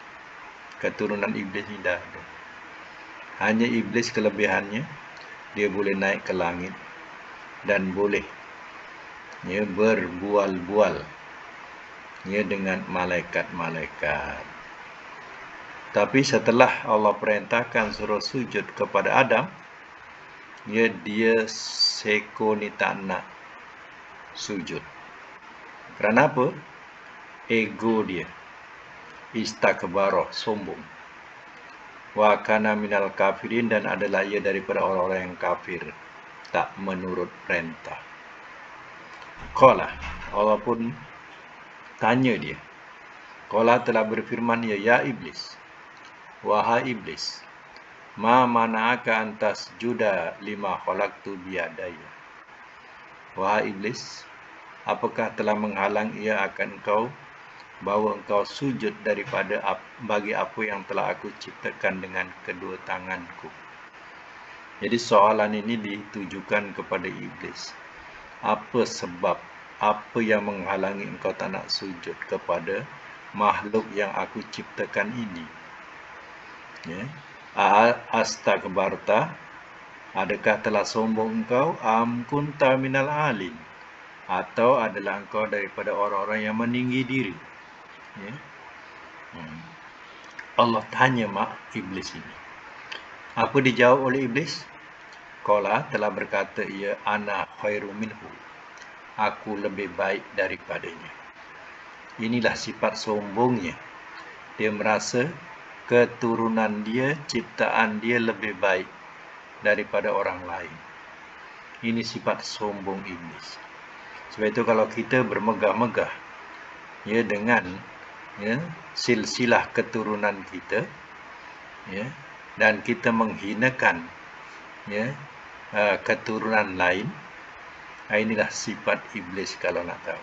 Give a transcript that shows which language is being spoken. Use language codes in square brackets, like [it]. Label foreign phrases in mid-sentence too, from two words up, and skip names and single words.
[ms] Keturunan iblis ini dah ada. Hanya iblis kelebihannya, dia boleh naik ke langit dan boleh berbual-bual dengan malaikat-malaikat. Tapi setelah Allah perintahkan suruh sujud kepada Adam, dia seko ni tak nak sujud. Kerana apa? Ego dia. [ar] Istakbara, sombong. Wa kana minal kafirin, [ms] dan adalah ia daripada orang-orang yang kafir, tak menurut perintah. Qala, Allah pun tanya dia. Qala telah berfirman ia, [ar] ya iblis, [ms] wahai iblis, [ar] ma mana'aka antas juda lima khalaqtu biyadaya. [ms] Wahai iblis, apakah telah menghalang ia akan engkau, bahawa engkau sujud bagi apa yang telah aku ciptakan dengan kedua tanganku. Jadi soalan ini ditujukan kepada iblis. Apa sebab, apa yang menghalangi engkau tak nak sujud kepada makhluk yang aku ciptakan ini? Astakbarta, adakah telah sombong engkau? [ar] Am kunta minal alim, [ms] atau adalah engkau daripada orang-orang yang meninggi diri? Allah tanya iblis ini. Apa dijawab oleh iblis? Qala telah berkata ia, [ar] ana khairu minhu, [ms] aku lebih baik daripadanya. Inilah sifat sombongnya. Dia merasa keturunan dia, ciptaan dia lebih baik daripada orang lain. Ini sifat sombong iblis. Sebab itu kalau kita bermegah-megah dengan silsilah keturunan kita, dan kita menghinakan keturunan lain, Inilah sifat iblis kalau nak tahu.